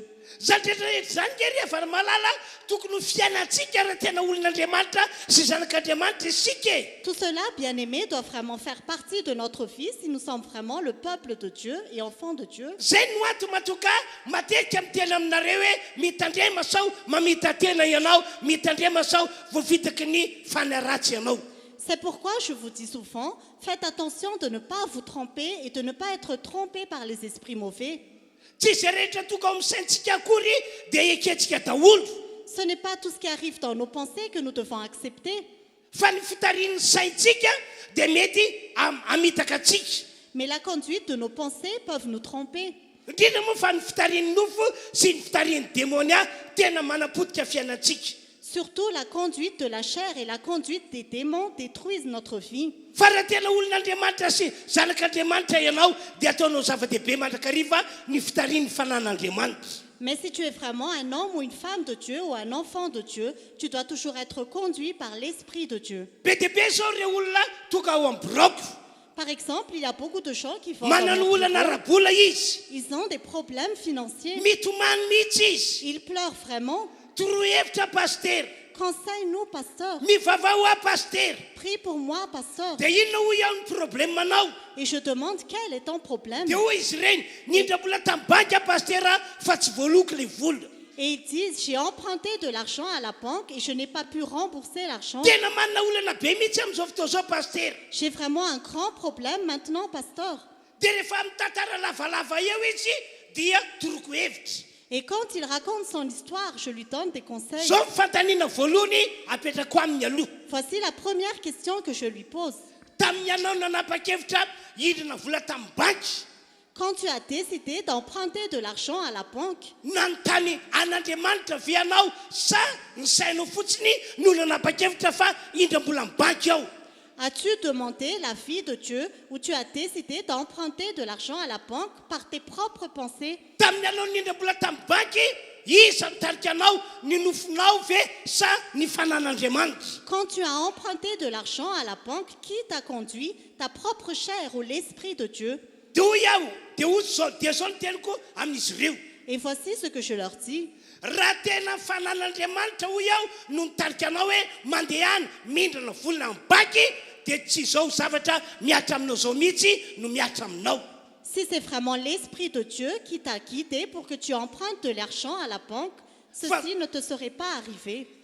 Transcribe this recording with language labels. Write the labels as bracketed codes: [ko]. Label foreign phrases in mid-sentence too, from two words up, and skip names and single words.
[mg] Zany rehetrarehetra zany ngery efa malala tokony ho fiainantsika raha tena olon'Andriamanitra sy zanak'Andriamanitra isika. [fr] Tout cela, bien-aimés, doit vraiment faire partie de notre vie si nous sommes vraiment le peuple de Dieu et enfants de Dieu. [mg] Zay no ato matoka matetika miteny aminareo hoe mitandrema sao mamita tena ianao, mitandrema sao voavitaky ny fanahy ratsy ianao. [fr] C'est pourquoi je vous dis souvent, faites attention de ne pas vous tromper et de ne pas être trompé par les esprits mauvais. [mg] Tsy izay rehetra toka ao amin'ny saintsika akory dia eketsika daholo. [fr] Ce n'est pas tout ce qui arrive dans nos pensées que nous devons accepter. [mg] Fa ny fitarian'ny saintsika dia mety hamitaka atsika. [fr] Mais la conduite de nos pensées peuvent nous tromper. [mg] Indrindra moa fa ny fitarian'ny nofo sy ny fitarian'ny démonia tena manapotika fiainantsika. [fr] Surtout la conduite de la chair et la conduite des démons détruisent notre vie. [mg] Fa raha tena olon'Andriamanitra sy zanak'Andriamanitra ianao dia ataonao zava-dehibe mandrakariva ny fitarian'ny fanan'Andriamanitra. [fr] Mais si tu es vraiment un homme ou une femme de Dieu ou un enfant de Dieu, tu dois toujours être conduit par l'Esprit de Dieu. [mg] Be dia be zao ireo olona tonga ao amin'ny boroko. [fr] Par exemple, il y a beaucoup de gens qui vont [mg] Manana olana rabola izy. [fr] ils ont des problèmes financiers. [mg] Mitomany mihitsy izy. [fr] Ils pleurent vraiment. [mg] Torohevitra paster. [fr] Conseille-nous, pasteur. [mg] Mivavao a paster. [fr] Prie pour moi, pasteur. [mg] Dia inona ho iaho ny problemanao? [fr] Et je demande quel est ton problème. [mg] Dia hoy izy ireny nindra mbola tamin'ny banky a pastera fa tsy voaloko le vola. [fr] Et ils disent, j'ai emprunté de l'argent à la banque et je n'ai pas pu rembourser l'argent. [mg] Tena manana olana be mihitsy amin'izao fotoana zao paster. [fr] J'ai vraiment un grand problème maintenant, pasteur. [mg] Dia rehefa mitantara lavalava eo izy dia toroko hevitra. [fr] Et quand il raconte son histoire, je lui donne des conseils. [mg] Zao fantaniana voalohany apetrako amin'ny aloha. [fr] Voici la première question que je lui pose. [mg] Tamin'ny ianao nanapa-kevitra hidrina vola tamin'ny banky. [fr] Quand tu as décidé d'emprunter de l'argent à la banque, [mg] nanontany an'Andriamanitra ve ianao sa ny sainao fotsiny no nanapa-kevitra fa hidra mbola amin'ny banky ao? [fr] as-tu demandé l'avis de Dieu ou tu as décidé d'emprunter de l'argent à la banque par tes propres pensées? [mg] Tamin'ny ianao nindra mbola tamin'ny banky isa mitarika anao ny nofinao ve sa ny fanan'Andriamanitra? [fr] Quand tu as emprunté de l'argent à la banque, qui t'a conduit, ta propre chair ou l'Esprit de Dieu? [mg] Dia hoy aho dia zao no teniko amin'izy ireo. [fr] Et voici ce que je leur dis. [mg] Raha tena fanan'Andriamanitra hoy aho no nitarika anao hoe mandehana mindrana volana amin'ny banky dia tsy izao zavatra miatra aminao zao mihitsy no miatra aminao. [fr] Si c'est vraiment l'Esprit de Dieu qui t'a guidé pour que tu empruntes de l'argent à la banque, ceci ne te serait pas arrivé.